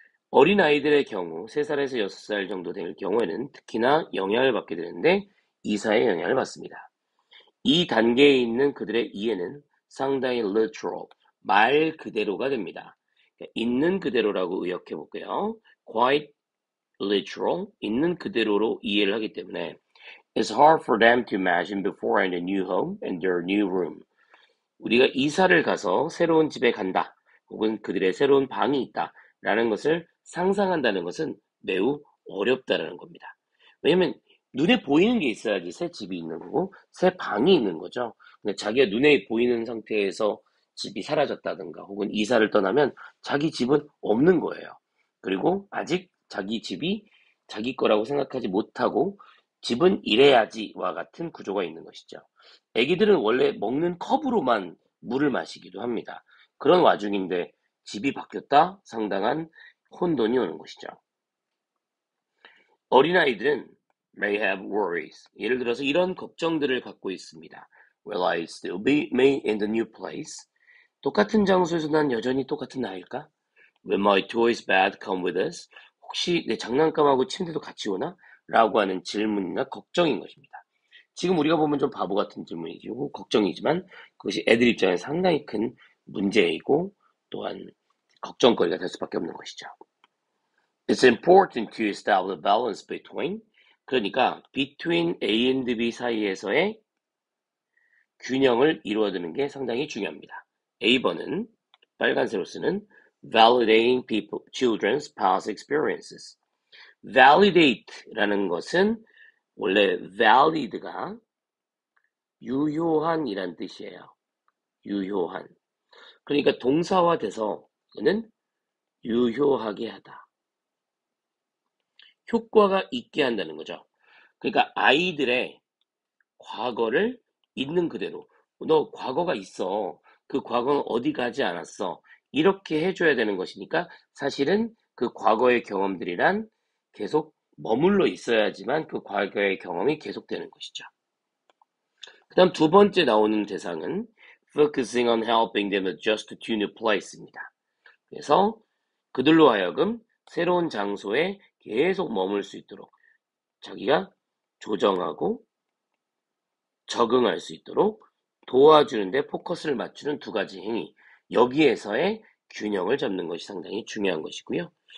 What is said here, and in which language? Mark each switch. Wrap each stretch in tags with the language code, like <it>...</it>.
<ko>어린아이들의 경우 3살에서 6살 정도 될 경우에는 특히나 영향을 받게 되는데 이사의 영향을 받습니다. 이 단계에 있는 그들의 이해는 상당히 literal, 말 그대로가 됩니다. 있는 그대로라고 의역해 볼게요.</ko> <en>Quite literal,</en> <ko>있는 그대로로 이해를 하기 때문에</ko> <en>It's hard for them to imagine beforehand a new home and their new room.</en> <ko>우리가 이사를 가서 새로운 집에 간다, 혹은 그들의 새로운 방이 있다 라는 것을 상상한다는 것은 매우 어렵다라는 겁니다. 왜냐면 눈에 보이는 게 있어야지 새 집이 있는 거고 새 방이 있는 거죠. 근데 자기가 눈에 보이는 상태에서 집이 사라졌다든가 혹은 이사를 떠나면 자기 집은 없는 거예요. 그리고 아직 자기 집이 자기 거라고 생각하지 못하고 집은 이래야지와 같은 구조가 있는 것이죠. 애기들은 원래 먹는 컵으로만 물을 마시기도 합니다. 그런 와중인데 집이 바뀌었다? 상당한 혼돈이 오는 것이죠. 어린아이들은</ko> <en>may have worries.</en> <ko>예를 들어서 이런 걱정들을 갖고 있습니다.</ko> <en>Will I still be me in the new place?</en> <ko>똑같은 장소에서 난 여전히 똑같은 아이일까?</ko> <en>Will my toys bag come with us?</en> <ko>혹시 내 장난감하고 침대도 같이 오나? 라고 하는 질문이나 걱정인 것입니다. 지금 우리가 보면 좀 바보 같은 질문이고 걱정이지만 그것이 애들 입장에서 상당히 큰 문제이고 또한 걱정거리가 될 수밖에 없는 것이죠.</ko> <en>It's important to establish a balance between,</en> <ko>그러니까</ko> <en>between A and B</en> <ko>사이에서의 균형을 이루어두는 게 상당히 중요합니다. A번은 빨간색으로 쓰는</ko> <en>validating people, children's past experiences.</en> <ko>validate라는 것은 원래 valid가 유효한이란 뜻이에요. 유효한. 그러니까 동사화돼서는 유효하게 하다. 효과가 있게 한다는 거죠. 그러니까 아이들의 과거를 있는 그대로. 너 과거가 있어. 그 과거는 어디 가지 않았어. 이렇게 해줘야 되는 것이니까 사실은 그 과거의 경험들이란 계속 머물러 있어야지만 그 과거의 경험이 계속되는 것이죠. 그 다음 두 번째 나오는 대상은</ko> <en>focusing on helping them adjust to new place입니다.</en> <ko>그래서 그들로 하여금 새로운 장소에 계속 머물 수 있도록 자기가 조정하고 적응할 수 있도록 도와주는데 포커스를 맞추는 두 가지 행위. 여기에서의 균형을 잡는 것이 상당히 중요한 것이고요.</ko>